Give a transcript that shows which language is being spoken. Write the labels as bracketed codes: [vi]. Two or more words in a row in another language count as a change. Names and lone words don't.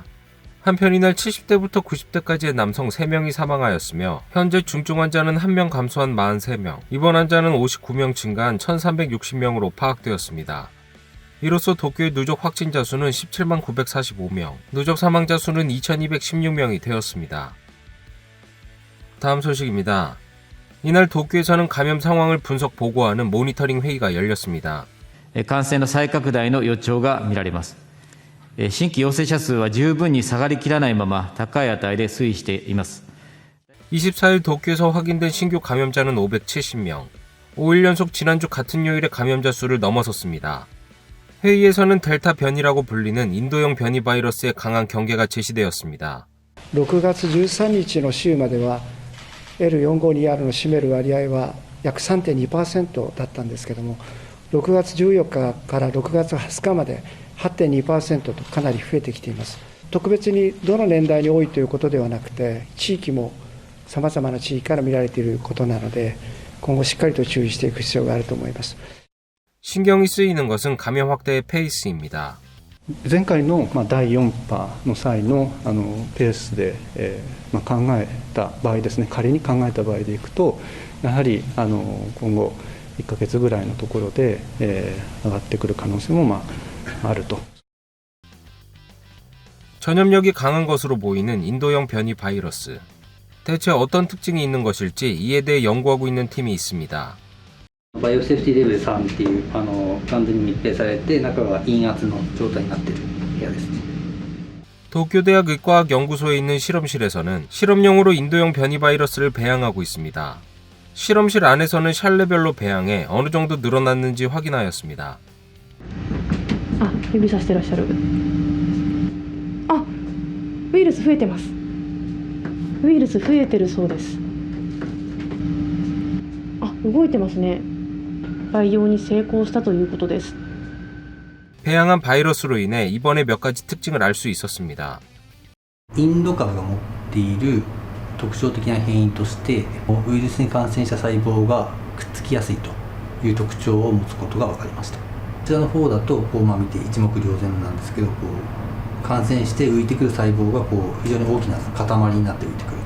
[ko] 한편 이날 70대부터 90대까지의 남성 3명이 사망하였으며 현재 중증 환자는 1명 감소한 43명, 입원 환자는 59명 증가한 1360명으로 파악되었습니다. 이로써 도쿄의 누적 확진자 수는 17만 945명, 누적 사망자 수는 2216명이 되었습니다. 다음 소식입니다. 이날 도쿄에서는 감염 상황을 분석 보고하는 모니터링 회의가 열렸습니다. [ja] 感染の再拡大の予兆が見られます。新規陽性者数は十分に下がりきらないまま高い値で推移しています。 [ko] 24일 도쿄에서 확인된 신규 감염자는 570명, 5일 연속 지난주 같은 요일의 감염자 수를 넘어섰습니다. 회의에서는 델타 변이라고 불리는 인도형 변이 바이러스의 강한 경계가 제시되었습니다. [ja] 6 月13日の週まではL452R の占める割合は約 3.2% だったんですけども、6月14日から6月20日まで 8.2% とかなり増えてきています。特別にどの年代に多いということではなくて、地域もさまざまな地域から見られていることなので、今後しっかりと注意していく必要があると思います。 [ko] 신경이 쓰이는 것은 감염 확대의 페이스입니다. [ja] 前回の第4波の際のペースで考えた場合ですね、仮に考えた場合でいくと、やはり今後1ヶ月ぐらいのところで上がってくる可能性もあると。 [ko] 전염력이 강한 것으로 보이는 인도형 변이 바이러스. 대체 어떤 특징이 있는 것일지 이에 대해 연구하고 있는 팀이 있습니다. [ja] バイオセーフティレベル3っていう完全に密閉されて中が陰圧の状態になっている部屋ですね。 [ko] 도쿄대학 의과학연구소에 있는 실험실에서는 실험용으로 인도형 변이 바이러스를 배양하고 있습니다. 실험실 안에서는 샬레별로 배양해 어느 정도 늘어났는지 확인하였습니다. [ja] 指さしてらっしゃる。ウイルス増えてます。ウイルス増えてるそうです。動いてますね。培養に成功したということです。 [ko] 배양한 바이러스로 인해 이번에 몇 가지 특징을 알 수 있었습니다. [ja] インド株が持っている特徴的な変異としてウイルスに感染した細胞がくっつきやすいという特徴を持つことが分かりました。こちらの方だと見て一目瞭然なんですけど、感染して浮いてくる細胞が非常に大きな塊になって浮いてくると。